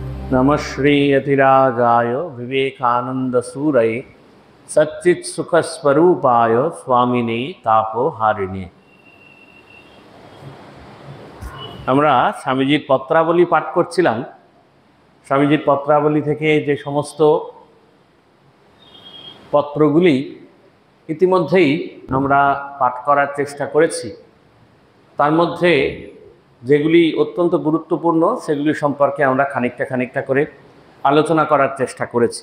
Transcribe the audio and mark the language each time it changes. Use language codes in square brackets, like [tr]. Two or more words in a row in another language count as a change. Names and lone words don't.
[sa] नमः श्री यतिराजाय विवेकानंद सूरये सच्चित् सुख स्वरूपाय स्वामिने तापहारिणे। [bn] আমরা স্বামীজির পত্রাবলী পাঠ করছিলাম। স্বামীজির পত্রাবলী থেকে যে সমস্ত পত্রগুলি ইতিমধ্যেই আমরা পাঠ করার চেষ্টা করেছি, তার মধ্যে যেগুলি অত্যন্ত গুরুত্বপূর্ণ সেগুলি সম্পর্কে আমরা খানিকটা করে আলোচনা করার চেষ্টা করেছি।